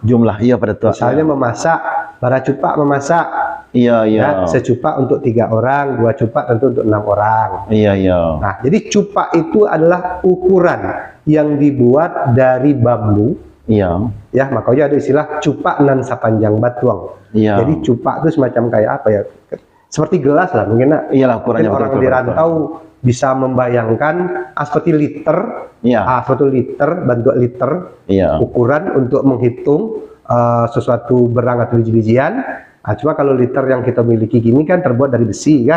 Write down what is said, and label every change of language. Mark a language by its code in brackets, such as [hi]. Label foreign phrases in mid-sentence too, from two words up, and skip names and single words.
[id] Jumlah, iya Pak Datuk. Misalnya memasak, para cupak memasak, Iya, iya. ya, secupak untuk 3 orang, 2 cupak tentu untuk 6 orang. Iya, iya. Nah, jadi cupak itu adalah ukuran yang dibuat dari bambu. Iya. Ya, makanya ada istilah [min] cupak nan sapanjang batuang. [id] Iya. Jadi cupak itu semacam kayak apa ya? Seperti gelas lah mungkin. Iyalah ukurannya Mungkin orang betul, di Pak rantau bisa membayangkan seperti liter, Iya. seperti liter, bentuk liter, Iya. ukuran untuk menghitung sesuatu barang atau biji-bijian. Cuma kalau liter yang kita miliki gini kan terbuat dari besi kan?